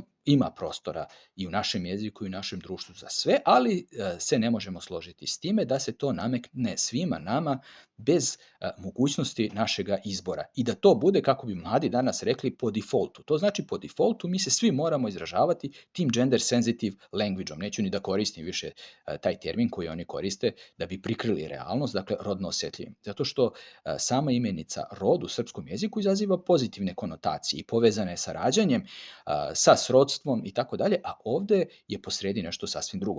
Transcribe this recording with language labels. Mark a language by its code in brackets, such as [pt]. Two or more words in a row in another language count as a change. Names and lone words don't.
[sr] Ima prostora i u našem jeziku i u našem društvu za sve, ali se ne možemo složiti s time da se to nametne svima nama bez mogućnosti našega izbora. I da to bude, kako bi mladi danas rekli, po defaultu. To znači po defaultu mi se svi moramo izražavati tim [en] gender sensitive language-om. [sr] Neću ni da koristim više taj termin koji oni koriste da bi prikrili realnost, dakle rodno osetljivim. Zato što sama imenica rod u srpskom jeziku izaziva pozitivne konotacije i povezane sa rađanjem, sa srodstvom i tako dalje, a ovde je posredi nešto sasvim drugo.